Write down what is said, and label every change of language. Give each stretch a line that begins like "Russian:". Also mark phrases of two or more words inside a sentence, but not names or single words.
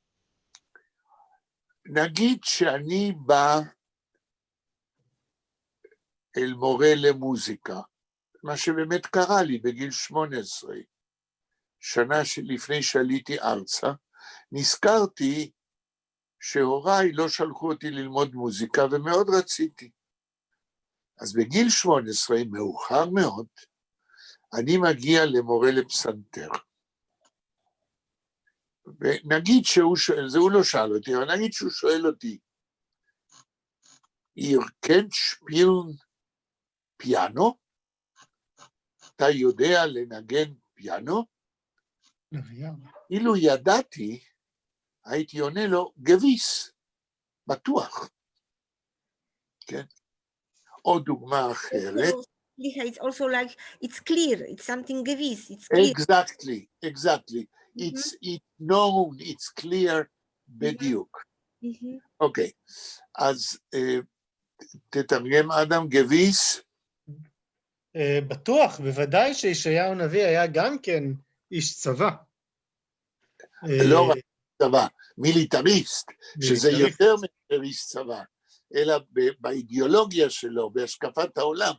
Hebrew: נגיד שאני בא אל מורה למוזיקה, מה שבאמת קרה לי בגיל 18, שנה לפני שעליתי ארצה, נזכרתי שהוריי לא שלחו אותי ללמוד מוזיקה ומאוד רציתי. אז בגיל 18, מאוחר מאוד, אני מגיע למורה לפסנתר. ונגיד שהוא שואל, זה הוא לא שאל אותי, אבל נגיד שהוא שואל אותי,
Yiddish: איר קענט שפּילן פיאנו?
Hebrew: אתה יודע לנגן פיאנו? אילו ידעתי, הייתי עונה לו, גביס, בטוח. כן? עוד דוגמה אחרת.
English: It's also like, it's clear, it's something gewiss, it's clear. Exactly. It's known, it's clear,
Hebrew: בדיוק. אוקיי, אז תתרגם אדם גביס. בטוח, בוודאי שישעיהו הנביא היה גם כן איש צבא. לא רק צבא, מיליטריסט, שזה יותר מאיש צבא, אלא באידיאולוגיה שלו, בהשקפת העולם.